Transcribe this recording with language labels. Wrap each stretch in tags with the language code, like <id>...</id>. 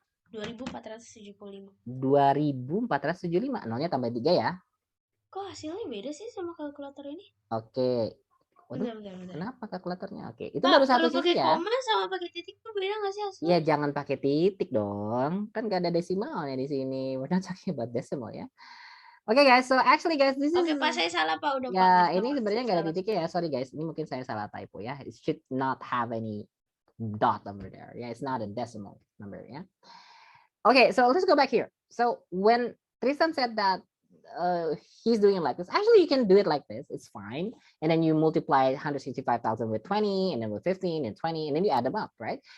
<id>2.475. 2.475. Nolnya tambah 3 ya. Kok hasilnya beda sih sama kalkulator ini? Oke. Bentar. Kenapa kalkulatornya? Oke, itu baru satu sisi ya. Kalau pakai koma sama pakai titik tuh beda nggak sih hasilnya? Ya jangan pakai titik dong. Kan gak ada desimalnya di sini.</id> <en>We're not talking about decimal ya. Oke guys, so actually guys, this is.</en> <id>Oke, Pak, saya salah, Pak. Udah, ya, Pak. ini sebenarnya nggak ada titiknya ya.</id> <en>Sorry guys,</en> <id>ini mungkin saya salah typo ya.</id> <en>It should not have any dot over there. Yeah, it's not a decimal number. Yeah. Okay, so let's go back here. So when Tristan said that he's doing it like this, actually you can do it like this. It's fine. And then you multiply 165,000 with 20, and then with 15 and 20, and then you add them up, right?</en>